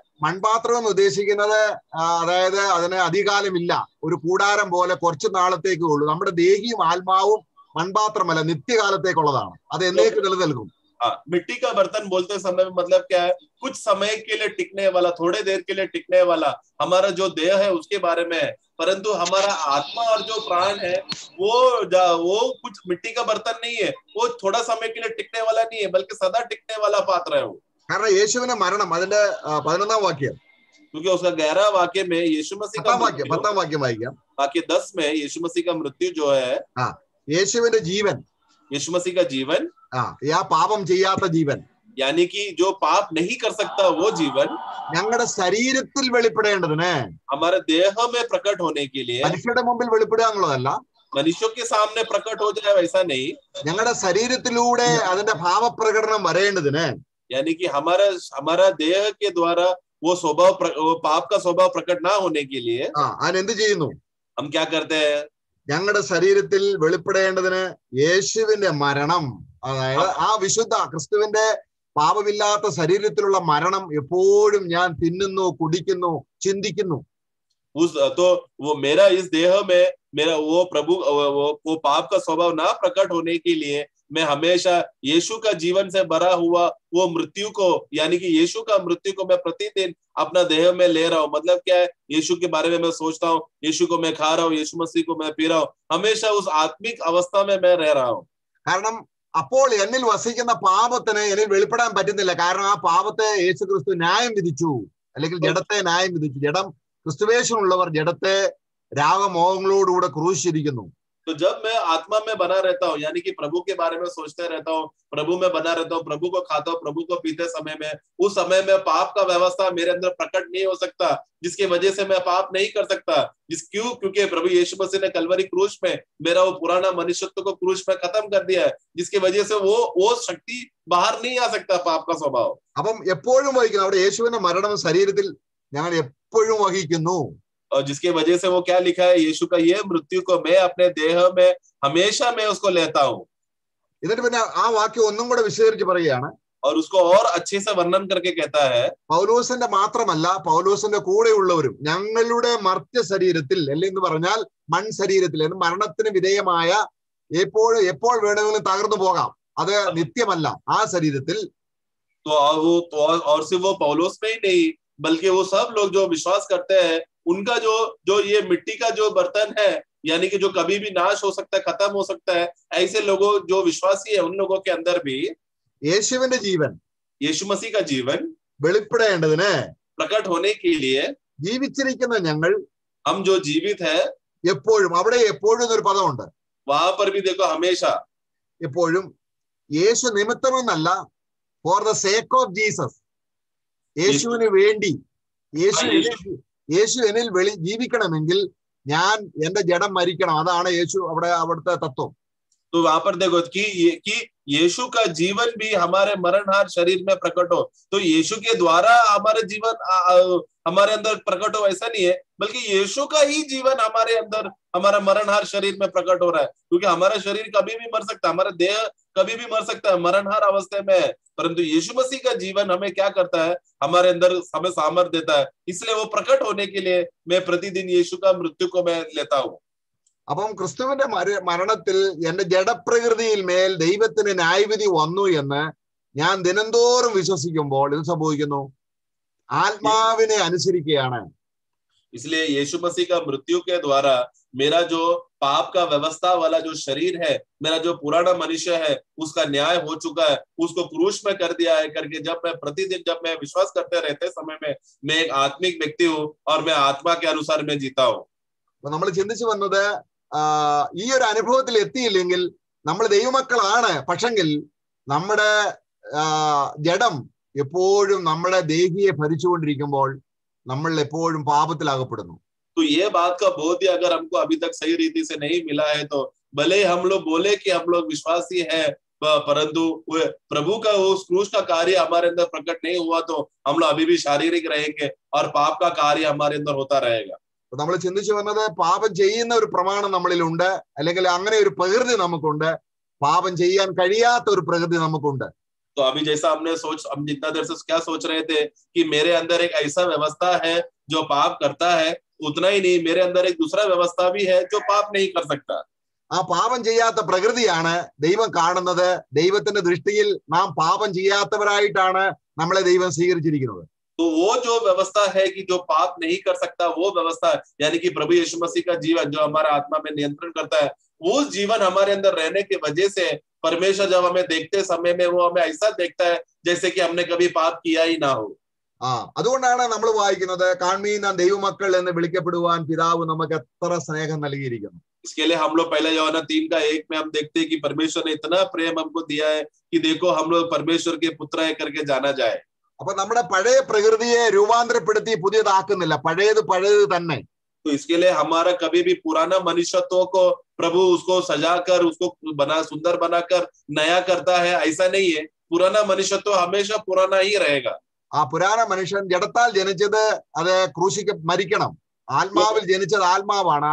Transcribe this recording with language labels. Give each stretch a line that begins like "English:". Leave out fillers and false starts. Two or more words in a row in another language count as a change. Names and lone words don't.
Malayalam: മൺപാത്രം എന്ന് ഉദ്ദേശിക്കുന്നത് അതായത് അതിന് അധികാലമില്ല, ഒരു കൂടാരം പോലെ കുറച്ചു നാളത്തേക്കേ ഉള്ളൂ. നമ്മുടെ ദേഹിയും ആത്മാവും മൺപാത്രമല്ല, നിത്യകാലത്തേക്കുള്ളതാണ്. അത് എന്നേക്ക് നിലനിൽക്കും.
Hindi: मिट्टी का बर्तन बोलते समय में मतलब क्या है? कुछ समय के लिए टिकने वाला, थोड़े देर के लिए टिकने वाला हमारा जो देह है उसके बारे में है, परंतु हमारा आत्मा और जो प्राण है वो कुछ मिट्टी का बर्तन नहीं है, वो थोड़ा समय के लिए टिकने वाला नहीं है, बल्कि सदा टिकने वाला पात्र है वो।
Malayalam: കാരണം യേശുവിന്റെ മരണം അതിന്റെ 11-ാം വാക്യം,
Hindi: क्योंकि उसका 11 वाक्य में यीशु मसीह का
Malayalam: 10-ാം വാക്യം വായിക്കാം.
Hindi: वाक्य 10 में यीशु मसीह का मृत्यु जो है,
Malayalam: യേശുവിന്റെ ജീവൻ,
Hindi: यीशु मसीह का जीवन,
Malayalam: പാപം ചെയ്യാത്ത ജീവൻ,
Hindi: यानी कि जो पाप नहीं कर सकता वो जीवन
Malayalam: ഞങ്ങളുടെ ശരീരത്തിൽ വെളിപ്പെടേണ്ടതിന്,
Hindi: हमारे देह में प्रकट होने के लिए,
Malayalam: മനുഷ്യരുടെ മുമ്പിൽ വെളിപ്പെടുക എന്നുള്ളതല്ല,
Hindi: मनुष्यों के सामने प्रकट हो जाए वैसा नहीं,
Malayalam: ഞങ്ങളുടെ ശരീരത്തിലൂടെ അതിന്റെ ഭാവപ്രകടനം വരേണ്ടതിന്,
Hindi: यानी कि हमारा देह के द्वारा वो पाप का स्वभाव प्रकट ना होने के लिए
Malayalam: അതിനെന്ത് ചെയ്യുന്നു?
Hindi: हम क्या करते हैं?
Malayalam: ഞങ്ങളുടെ ശരീരത്തിൽ വെളിപ്പെടേണ്ടതിന് യേശുവിന്റെ മരണം, അതായത് ആ വിശുദ്ധ ക്രിസ്തുവിന്റെ പാപമില്ലാത്ത ശരീരത്തിലുള്ള മരണം എപ്പോഴും ഞാൻ തിന്നുന്നു, കുടിക്കുന്നു, ചിന്തിക്കുന്നു.
Hindi: तो वो मेरा इस देह में मेरा वो प्रभु वो पाप का स्वभाव ना प्रकट होने के लिए मैं हमेशा यीशु का जीवन से भरा हुआ वो मृत्यु को, यानी कि यीशु का मृत्यु को मैं प्रतिदिन अपना देह में ले रहा हूँ. मतलब क्या है? यीशु के बारे में मैं सोचता हूँ, यीशु को मैं खा रहा हूँ, यीशु मसीह को मैं पी रहा हूँ, हमेशा उस आत्मिक अवस्था में मैं रह रहा हूँ.
Malayalam: കാരണം അപ്പോൾ എന്നിൽ വസിക്കുന്ന പാപത്തിന് എന്നിൽ വെളിപ്പെടാൻ പറ്റുന്നില്ല. കാരണം ആ പാപത്തെ യേശു ക്രിസ്തു ന്യായം വിധിച്ചു, അല്ലെങ്കിൽ ജഡത്തെ ന്യായം വിധിച്ചു. ജഡം ക്രിസ്തുവേശനുള്ളവർ ജഡത്തെ രാഗമോഹങ്ങളോടുകൂടെ ക്രൂശിച്ചിരിക്കുന്നു.
Hindi: तो जब मैं आत्मा में बना रहता हूँ, यानी कि प्रभु के बारे में सोचते रहता हूँ, प्रभु में बना रहता हूँ, प्रभु को खाता हूँ, प्रभु को पीते समय में, उस समय में पाप का व्यवस्था मेरे अंदर प्रकट नहीं हो सकता, जिसकी वजह से मैं पाप नहीं कर सकता. क्योंकि प्रभु यीशु मसीह ने कलवरी क्रूस में मेरा वो पुराना मनुष्यत्व को क्रूस में खत्म कर दिया है, जिसकी वजह से वो शक्ति बाहर नहीं आ सकता, पाप का स्वभाव.
Malayalam: അപ്പം എപ്പോഴും വഹിക്കുന്നു, അവിടെ യേശുവിന്റെ മരണം ശരീരത്തിൽ ഞങ്ങൾ എപ്പോഴും വഹിക്കുന്നു.
Hindi: और जिसकी वजह से वो क्या लिखा है? यीशु का ये मृत्यु को मैं अपने देह में हमेशा मैं उसको लेता हूँ.
Malayalam: എന്നിട്ട് പിന്നെ ആ വാക്യം ഒന്നും കൂടെ വിശദീകരിച്ച് പറയുകയാണ്.
Hindi: और उसको और अच्छे से वर्णन करके कहता है,
Malayalam: പൗലോസിന്റെ മാത്രമല്ല, പൗലോസിന്റെ കൂടെയുള്ളവരും ഞങ്ങളുടെ മർത്യ ശരീരത്തിൽ, അല്ലെങ്കിൽ പറഞ്ഞാൽ മൺ ശരീരത്തിൽ, മരണത്തിന് വിധേയമായ എപ്പോൾ വേണമെങ്കിലും തകർന്നു പോകാം, അത് നിത്യമല്ല, ആ ശരീരത്തിൽ.
Hindi: और सिर्फ वो पौलुस में ही नहीं, बल्कि वो सब लोग जो विश्वास करते हैं, उनका जो ये मिट्टी का जो बर्तन है, यानी कि जो कभी भी नाश हो सकता है, खत्म हो सकता है, ऐसे लोगों जो विश्वासी है उन लोगों के अंदर भी
Malayalam: യേശുവിന്റെ ജീവൻ,
Hindi: यीशु मसीह का जीवन
Malayalam: വെളിപ്പെടേണ്ടതിന്,
Hindi: प्रकट होने के लिए
Malayalam: ജീവിച്ചിരിക്കുന്ന ഞങ്ങൾ,
Hindi: हम जो जीवित है,
Malayalam: എപ്പോഴും, അവിടെ എപ്പോഴും എന്നൊരു പദമുണ്ട്.
Hindi: वहां पर भी देखो हमेशा,
Malayalam: എപ്പോഴും യേശു നിമിത്തമെന്നല്ല,
English: for the sake of Jesus,
Malayalam: യേശുവിന് വേണ്ടി, യേശു എന്നിൽ ജീവിക്കണമെങ്കിൽ ഞാൻ എന്റെ ജഡം മരിക്കണം. അതാണ് യേശു അവിടുത്തെ തത്വം.
Hindi: तो वहां पर देखो कि यीशु का जीवन भी हमारे मरणहार शरीर में प्रकट हो। तो यीशु के द्वारा हमारे जीवन हमारे अंदर प्रकट हो ऐसा नहीं है, बल्कि यीशु का ही जीवन हमारे अंदर हमारा मरणहार शरीर में प्रकट हो रहा है। क्योंकि हमारा शरीर कभी भी मर सकता है, हमारा देह कभी भी मर सकता है, मरणहार अवस्था में है, परंतु यीशु मसीह का जीवन हमें क्या करता है, हमारे अंदर हमें सामर्थ्य देता है। इसलिए वो प्रकट होने के लिए मैं प्रतिदिन यीशु का मृत्यु को मैं लेता हूँ।
Malayalam: അപ്പം ക്രിസ്തുവിന്റെ മരണത്തിൽ എന്റെ ജഡപ്രകൃതിയിൽ മേൽ ദൈവത്തിന് ന്യായവിധി വന്നു എന്ന് ഞാൻ ദിനംതോറും വിശ്വസിക്കുമ്പോൾ ഇത് സംഭവിക്കുന്നു, ആത്മാവിനെ അനുസരിക്കുകയാണ്.
Hindi: इसलिए यीशु मसीह का मृत्यु के द्वारा मेरा जो पाप का व्यवस्था वाला जो शरीर है, मेरा जो पुराना मनुष्य है, उसका न्याय हो चुका है, उसको क्रूस में कर दिया है करके जब मैं प्रतिदिन जब मैं विश्वास करते रहते समय में मैं एक आत्मिक व्यक्ति हूँ और मैं आत्मा के अनुसार मैं जीता हूँ.
Malayalam: അപ്പൊ നമ്മൾ ചിന്തിച്ചു വന്നത് ഈ ഒരു അനുഭവത്തിൽ എത്തിയില്ലെങ്കിൽ നമ്മൾ ദൈവമക്കളാണ്, പക്ഷെങ്കിൽ നമ്മുടെ ജഡം എപ്പോഴും നമ്മുടെ ദേഹിയെ ഭരിച്ചുകൊണ്ടിരിക്കുമ്പോൾ നമ്മൾ എപ്പോഴും പാപത്തിലാകപ്പെടുന്നു.
Hindi: तो ये बात का बोध ही अगर हमको अभी तक सही रीति से नहीं मिला है, तो भले हम लोग बोले कि हम लोग विश्वासी है, परंतु प्रभु का उस क्रूस का कार्य हमारे अंदर प्रकट नहीं हुआ तो हम लोग अभी भी शारीरिक रहेंगे और पाप का कार्य हमारे अंदर होता रहेगा.
Malayalam: നമ്മൾ ചിന്തിച്ചു വന്നത് പാപം ചെയ്യുന്ന ഒരു പ്രമാണം നമ്മളിലുണ്ട്, അല്ലെങ്കിൽ അങ്ങനെ ഒരു പ്രകൃതി നമുക്കുണ്ട്, പാപം ചെയ്യാൻ കഴിയാത്ത ഒരു പ്രകൃതി നമുക്കുണ്ട്.
Hindi: तो अभी जैसा हम जितना देर से क्या सोच रहे थे कि मेरे अंदर एक ऐसा व्यवस्था है जो पाप करता है, उतना ही नहीं मेरे अंदर एक दूसरा व्यवस्था भी है जो पाप नहीं कर सकता.
Malayalam: ആ പാപം ചെയ്യാത്ത പ്രകൃതിയാണ് ദൈവം കാണുന്നത്. ദൈവത്തിന്റെ ദൃഷ്ടിയിൽ നാം പാപം ചെയ്യാത്തവരായിട്ടാണ് നമ്മളെ ദൈവം സ്വീകരിച്ചിരിക്കുന്നത്.
Hindi: तो वो जो व्यवस्था है कि जो पाप नहीं कर सकता, वो व्यवस्था यानी कि प्रभु यीशु मसीह का जीवन जो हमारा आत्मा में नियंत्रण करता है, वो जीवन हमारे अंदर रहने की वजह से परमेश्वर जब हमें देखते समय में वो हमें ऐसा देखता है जैसे कि हमने कभी पाप किया ही ना हो.
Malayalam: അതുകൊണ്ടാണ് നമ്മൾ വായിക്കുന്നത്, കാൺമീൻ നാം ദൈവമക്കൾ എന്ന് വിളിക്കപ്പെടുവാൻ പിതാവ് നമുക്ക് എത്ര സ്നേഹം നൽകിയിരിക്കുന്നു.
Hindi: इसके लिए हम लोग पहले यूहन्ना 3:1 में हम देखते हैं कि परमेश्वर ने इतना प्रेम हमको दिया है कि देखो हम लोग परमेश्वर के पुत्र है करके जाना जाए.
Malayalam: അപ്പൊ നമ്മുടെ പഴയ പ്രകൃതിയെ രൂപാന്തരപ്പെടുത്തി പുതിയതാക്കുന്നില്ല, പഴയത് പഴയത് തന്നെ.
Hindi: तो इसके लिए हमारा कभी भी पुराना मनुष्यत्व को प्रभु उसको सजाकर उसको सुंदर बनाकर नया करता है, ऐसा नहीं है. पुराना मनुष्यत्व हमेशा पुराना ही रहेगा.
Malayalam: ആ പുരാണ മനുഷ്യൻ ജഡത്താൽ ജനിച്ചത് അത് മരിക്കണം. ആത്മാവിൽ ജനിച്ചത് ആത്മാവാണ്.